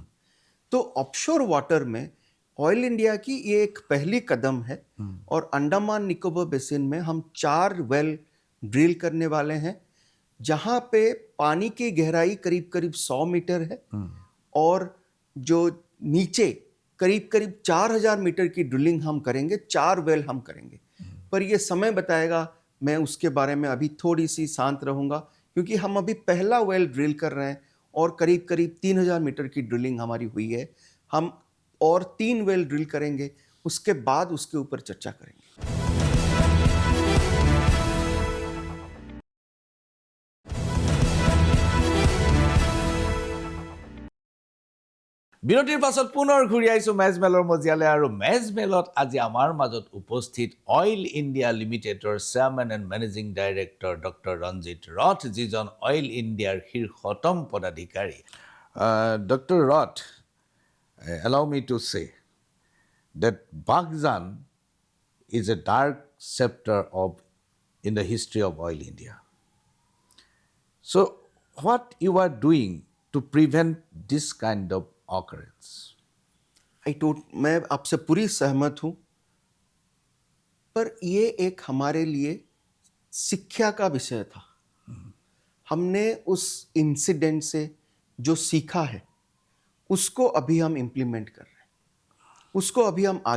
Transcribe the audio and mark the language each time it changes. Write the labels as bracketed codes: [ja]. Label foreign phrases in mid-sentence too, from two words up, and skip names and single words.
[hi] तो [en] offshore water [hi] में ऑयल इंडिया की ये एक पहली कदम है, और अंडमान निकोबार बेसिन में हम 4 [en] well drill [hi] करने वाले हैं, जहां पे पानी की गहराई करीब करीब 100 मीटर है, और जो नीचे करीब करीब 4000 मीटर की ड्रिलिंग हम करेंगे, 4 वेल हम करेंगे। पर ये समय बताएगा, मैं उसके बारे में अभी थोड़ी सी शांत रहूंगा, क्योंकि हम अभी पहला [en] well drill [hi] कर रहे हैं, और करीब करीब 3000 मीटर की ड्रिलिंग हमारी हुई है। हम और 3 [en] well drill [hi] करेंगे, उसके बाद उसके ऊपर चर्चा करेंगे। [as] বিৰতিৰ পাছত পুনৰ ঘূৰি আহিছোঁ মেজমেলৰ মজিয়ালৈ, আৰু মেজমেলত আজি আমাৰ মাজত উপস্থিত অইল ইণ্ডিয়া লিমিটেডৰ [en] chairman and managing director [as] ডক্টৰ ৰঞ্জিত ৰথ, যিজন অইল ইণ্ডিয়াৰ শীৰ্ষতম পদাধিকাৰী। ডক্টৰ ৰথ, [en] allow me to say that Baghjan is a dark chapter in the history of oil India. So what you are doing to prevent this kind of occurrence? [hi] मैं आपसे पूरी सहमत हूं, पर ये एक हमारे लिए शिक्षा का विषय था। हमने उस इंसिडेंट से जो सीखा है, उसको अभी हम इम्प्लीमेंट कर रहे हैं, उसको अभी हम आगे